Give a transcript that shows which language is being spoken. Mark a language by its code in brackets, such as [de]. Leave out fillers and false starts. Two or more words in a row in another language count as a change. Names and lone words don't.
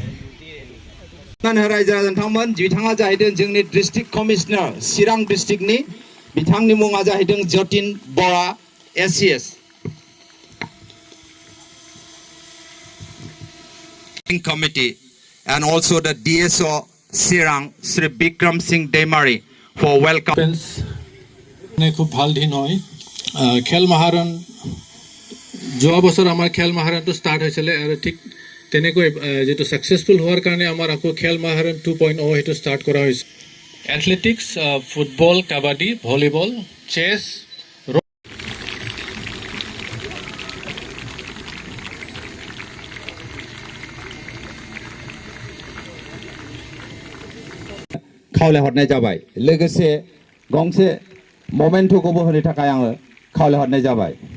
[brx] रायजो राजानोंथांमोन, बिथाङा जाहैदों जोंनि [en] district commissioner [brx] चिरां डिस्ट्रिक्टनि। बिथांनि मुङा जाहैदों जतिन बरा एससिएस। [en] Committee and also the DSO Sirang Sri Bikram Singh Demari for welcome. [as] খুব ভাল দিন হয়। খেল মহাৰণ যোৱা বছৰ আমাৰ খেল মহাৰণটো ষ্টাৰ্ট হৈছিলে আৰু ঠিক তেনেকৈ যেটো সাকসেসফুল হোৱাৰ কাৰণে আমাৰ আকৌ খেল মহাৰণ 2.0 হেতু ষ্টাৰ্ট কৰা হৈছে। এথলেটিক্স, ফুটবল, কাবাডী, ভলিবল, চেছ, [brx] खावलायहरनाय जाबाय। लोगोसे गंसे ममेन्ट'खौबो होनो थाखाय आङो खावलायहरनाय जाबाय।